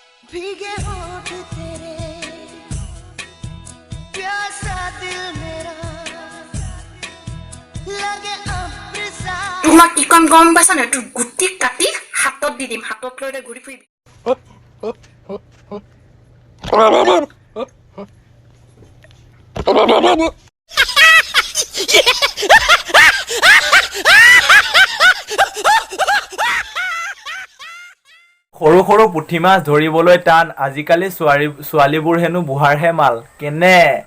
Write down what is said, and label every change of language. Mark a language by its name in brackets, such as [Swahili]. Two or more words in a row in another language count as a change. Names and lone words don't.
[Hindi] भीगे होठ तेरे प्यासा दिल मेरा लगे अमृतसा [Assamese] তোমাক ইকন গম পাইছা না তোৰ গুটি কাটি হাতত দি দিম হাতত লৈ ঘূৰি ফুৰিবি সৰু সৰু পুঠি মাছ ধৰিবলৈ টান আজিকালি ছোৱালীবোৰ হেনো বুঢ়াৰহে মাল কেনে